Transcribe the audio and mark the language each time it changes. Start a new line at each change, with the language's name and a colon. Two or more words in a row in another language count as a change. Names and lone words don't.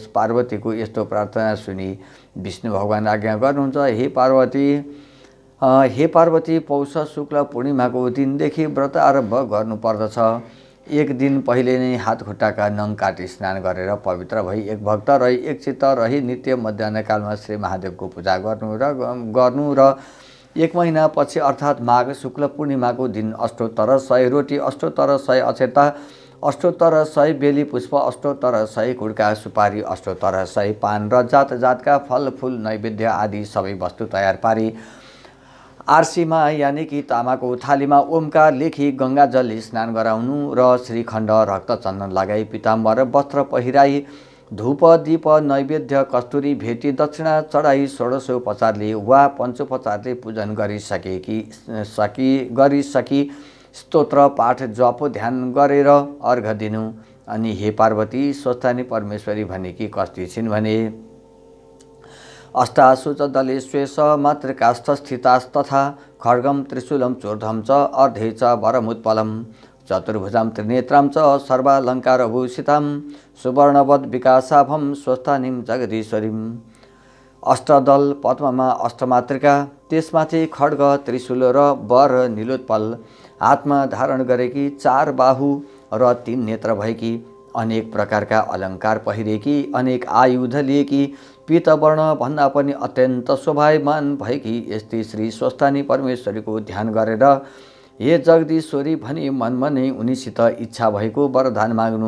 Nepali: पार्वतीको यस्तो प्रार्थना सुनि विष्णु भगवान आज्ञा गर्नुहुन्छ, हे पार्वती, पौष शुक्ल पूर्णिमाको दिनदेखि व्रत आरम्भ गर्नुपर्दछ। एक दिन पहिले नै हात खुट्टाका नङ काटी स्नान गरेर पवित्र भई एक भक्त रही एकचित्त रही नित्य मध्याह्नकालमा श्री महादेवको पूजा गर्नु र एक महिना पछि अर्थात् माघ शुक्ल पूर्णिमाको दिन अष्टोत्तर 100 रोटी, अष्टोत्तर 100 अक्षता, अष्टोत्तर 100 बेली पुष्प, अष्टोत्तर 100 कुडका सुपारी, अष्टोत्तर 100 पान र जात जातका फल फूल नैवेद्य आदि सबै वस्तु तयार पारी आरसीमा यानि कि तामाको थालीमा ओमकार लेखी गङ्गाजलले स्नान गराउनु र श्रीखण्ड रक्त चन्दन लगाई पीताम्बर वस्त्र पहिराई धूप दीप नैवेद्य कस्तुरी भेटी दक्षिणा चढाई षोडशोपचारले वा पञ्चोपचारले पूजन गरिसकी स्तोत्र पाठ जप ध्यान गरेर अर्घ दिनु। अनि हे पार्वती, स्वस्थानी परमेश्वरी भनेकी कस्ती छिन् भने
Sanskrit: अष्टाशुच दले श्वेष मातृकास्थ स्थितास्तथा खड्गम त्रिशूलं चूर्धं च अर्धे च वरमुत्पलम् चतुर्भुजां त्रिनेत्रां च सर्वालङ्कारभूषितां सुवर्णवद् विकासाभं स्वस्थानीं जगदीश्वरीम्।
Nepali: अष्टदल पद्ममा अष्टमातृका, त्यसमाथि खड्ग त्रिशूल र वर नीलोत्पल, हातमा धारण गरेकी 4 बाहु र 3 नेत्र भएकी, अनेक प्रकारका अलङ्कार पहिरेकी, अनेक आयुध लिएकी, पीतवर्ण भन्दा पनि अत्यन्त शोभायमान भएकी यस्तै श्री स्वस्थानी परमेश्वरीको ध्यान गरेर हे जगदीश्वरी भनी मनमा नै उनीसित इच्छा भएको वरदान माग्नु।